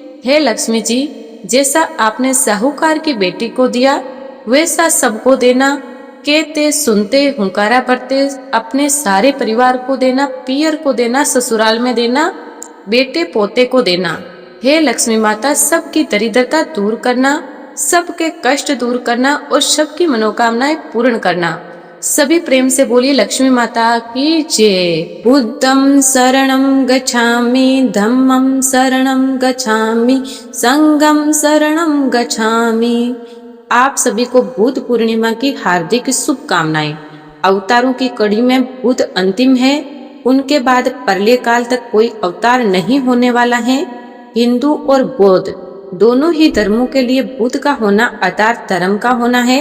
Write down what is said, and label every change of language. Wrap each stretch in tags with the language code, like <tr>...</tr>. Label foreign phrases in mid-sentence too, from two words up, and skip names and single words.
<hi>हे लक्ष्मी जी, जैसा आपने साहूकार की बेटी को दिया वैसा सबको देना, कहते सुनते हुंकारा भरते अपने सारे परिवार को देना, पियर को देना, ससुराल में देना, बेटे पोते को देना। हे लक्ष्मी माता, सबकी दरिद्रता दूर करना, सबके कष्ट दूर करना और सबकी मनोकामनाएं पूर्ण करना। सभी प्रेम से बोलिए लक्ष्मी माता की जय।</hi> <pi>बुद्धं शरणं गच्छामि, धम्मं शरणं गच्छामि, संघं शरणं गच्छामि।</pi> <hi>आप सभी को बुद्ध पूर्णिमा की हार्दिक शुभकामनाएं। अवतारों की कड़ी में बुद्ध अंतिम है, उनके बाद परले काल तक कोई अवतार नहीं होने वाला है। हिंदू और बौद्ध दोनों ही धर्मों के लिए बुद्ध का होना आधार धर्म का होना है।</hi>